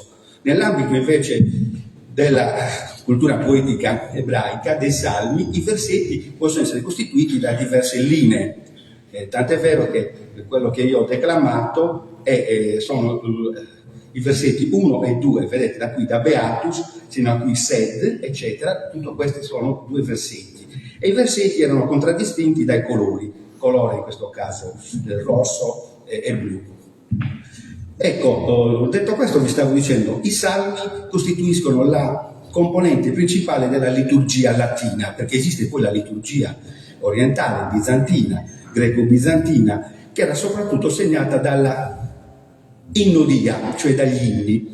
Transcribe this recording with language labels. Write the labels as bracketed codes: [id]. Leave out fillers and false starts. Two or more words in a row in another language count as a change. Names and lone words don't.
[it] Nell'ambito invece della cultura poetica ebraica, dei salmi, i versetti possono essere costituiti da diverse linee, tant'è vero che quello che io ho declamato sono i versetti 1 e 2, vedete da qui da Beatus sino a qui Sed, eccetera, tutto questi sono 2 versetti, e i versetti erano contraddistinti dai colori in questo caso rosso e blu. Ecco, detto questo, vi stavo dicendo, i salmi costituiscono la componente principale della liturgia latina, perché esiste poi la liturgia orientale, bizantina, greco-bizantina, che era soprattutto segnata dalla innodia, cioè dagli inni.